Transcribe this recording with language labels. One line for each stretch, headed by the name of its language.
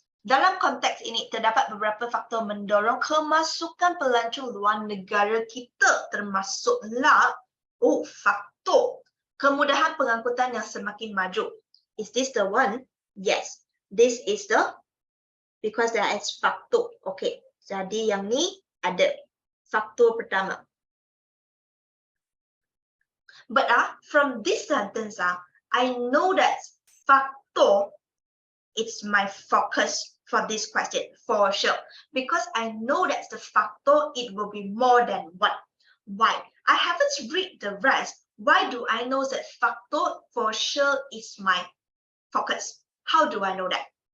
Malay: Dalam konteks ini, terdapat beberapa faktor mendorong kemasukan pelancong luar negara kita, termasuklah faktor kemudahan pengangkutan yang semakin maju.
English: Is this the one? Yes. This is the, because there is faktor. Okay.
Malay: Jadi yang ni ada faktor pertama.
English: But from this sentence, I know that factor is my focus for this question for sure, because I know that the factor, it will be more than one. Why? I haven't read the rest. Why do I know that factor for sure is my focus? How do I know that?